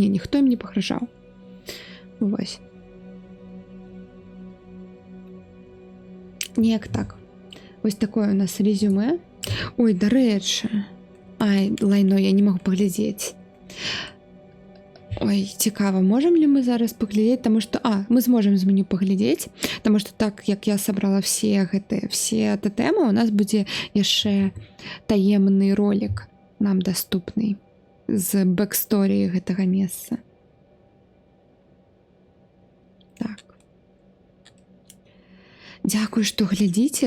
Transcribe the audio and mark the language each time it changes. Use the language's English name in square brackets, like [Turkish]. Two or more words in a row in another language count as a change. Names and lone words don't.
[Belarusian] Ніхто ім не пагражаў. Вось. Неяк так. Вось такое у нас резюме. Ой, дарэчы. Лайно, я не магу паглядзець. Ой, цікаво, [Russian] можем ли мы [Belarusian] зараз паглядзець, таму што мы зможам з меню паглядзець, таму што так як я сабрала все тотэмы, у нас будзе яшчэ таемны ролик нам даступны з бэксторыі гэтага месца. Так. Дзякую, што глядзіце.